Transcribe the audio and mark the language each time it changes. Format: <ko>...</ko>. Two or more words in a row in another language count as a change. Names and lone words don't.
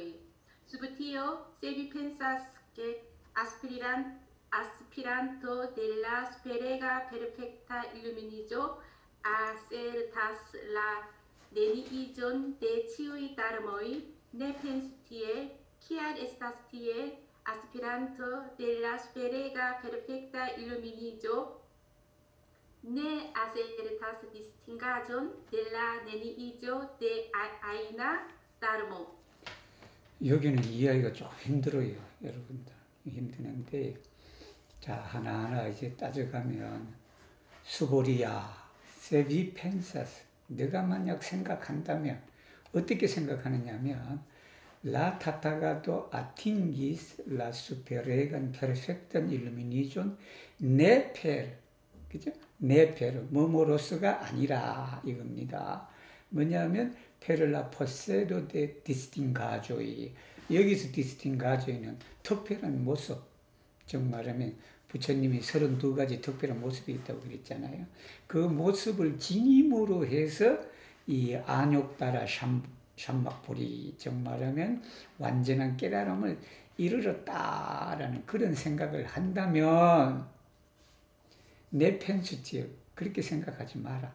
<eo>Sub tio, se vi pensas che aspiranto de la superega perfecta iluminiĝo asertas la neniiĝon de ĉiuj darmoj, ne pensu tiel, kial estas tiel, aspiranto de la superega perfecta iluminiĝo ne asertas distingaĵon de la neniiĝo de ajna darmo.</eo> <ko>여기는 이해하기가 좀 힘들어요, 여러분들. 힘드는데, 자, 하나하나 이제 따져가면, 수보리야,</ko> <eo>se vi pensas,</eo> <ko>내가 만약 생각한다면, 어떻게 생각하느냐면,</ko> <eo>La Tathagato atingis la superegan perfectan illumination ne per, 그죠? ne per,</eo> <ko>뭐뭐로서가 아니라 이겁니다.</ko> <eo>뭐냐면 per la possedo de distingajo이.</eo> <ko>여기서 distingajo이는 특별한 모습. 즉 말하면 부처님이 32가지 특별한 모습이 있다고 그랬잖아요. 그 모습을 지님으로 해서 이 안욕따라 샴막불이, 즉 말하면 완전한 깨달음을 이르렀다라는 그런 생각을 한다면 내 펜스티어 그렇게 생각하지 마라.</ko>